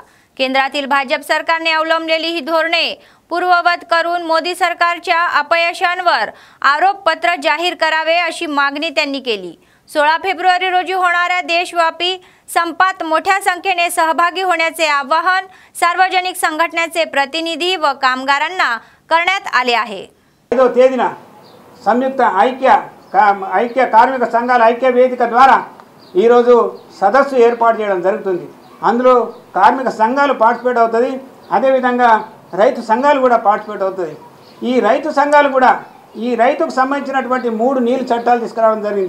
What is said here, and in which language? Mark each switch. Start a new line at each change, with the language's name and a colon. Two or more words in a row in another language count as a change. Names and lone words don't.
Marathi: केंद्रातील भाजप सरकारने अवलंबलेली ही धोरणे पूर्ववत करून मोदी सरकारच्या अपयशांवर आरोपपत्र जाहीर करावे अशी मागणी त्यांनी केली। 16 फेब्रुवारी रोजी होणाऱ्या देशव्यापी संपात मोठ्या संख्येने सहभागी होण्याचे आवाहन सार्वजनिक संघटनेचे प्रतिनिधी व कामगारांना करण्यात आले आहे।
Telugu: 5వ తేదీన సంయుక్త ఐక్య కార్మిక సంఘాల ఐక్య వేదిక ద్వారా ఈ రోజు సదస్సు ఏర్పాటు చేయడం జరుగుతుంది। అందులో కార్మిక సంఘాలు పార్టిసిపేట్ అవుతది, అదే విధంగా రైతు సంఘాలు కూడా పార్టిసిపేట్ అవుతది। ఈ రైతు సంఘాలు కూడా ఈ రైతుకు సంబంధించినటువంటి 3 నీళ్ల చట్టాలు తీసుకురావడం జరిగింది।